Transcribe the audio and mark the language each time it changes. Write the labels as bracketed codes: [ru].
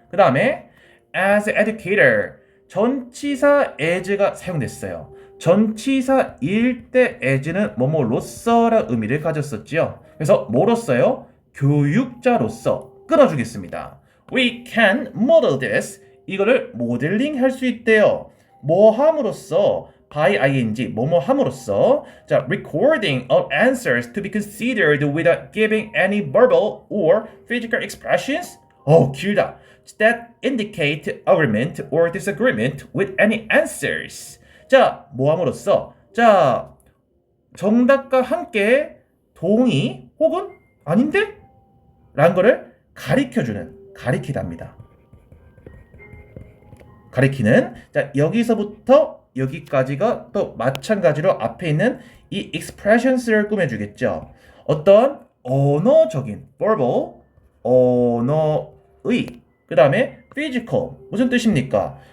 [ko] 그 다음에 [en] as educator [ko] 전치사 as가 사용됐어요. 전치사일 때 as는 뭐뭐로서라 의미를 가졌었지요. 그래서 뭐로서요? 교육자로서 끊어주겠습니다. [en] We can model this. [ko] 이거를 모델링 할 수 있대요. 뭐 함으로써 [en] by ing [ko] 뭐뭐 함으로써 자 [en] recording of answers to be considered without giving any verbal or physical expressions [ko] 길다 [en] that indicate agreement or disagreement with any answers [ko] 자 뭐 함으로써 자 정답과 함께 동의 혹은 아닌데? 라는 거를 가리키답니다. 가리키는 자 여기서부터 여기까지가 또 마찬가지로 앞에 있는 이 expressions를 꾸며주겠죠. 어떤 언어적인 verbal 언어의 그 다음에 physical 무슨 뜻입니까?